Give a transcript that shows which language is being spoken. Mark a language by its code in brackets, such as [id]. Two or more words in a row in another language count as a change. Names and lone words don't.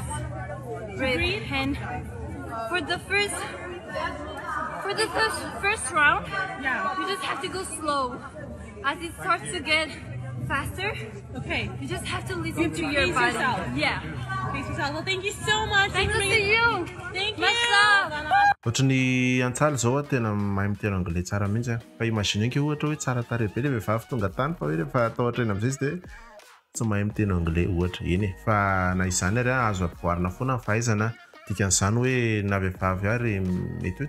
[en] Breathe. And for the first round, Yeah. you just have to go slow. As it starts to get faster, Okay. you just have to listen You to have to your pace body. yourself. Yeah. Face yourself. Well, thank you so much. Thanks to you. Thank you. Much love. [mg] ohatrany antsaly zao tena mahay miteno anglais tsara mihitsy fa imagine anke ohatra hoe tsara tarehy be le vehivavy tonga tany fa hoe rehefa atao ohatrany amin'izay izy dia tsy mahay miteno anglais ohatra eny fa na izany ary azo ampivoarina foana ny fahaizana dikan'izany hoe na vehivavy ary mety hoe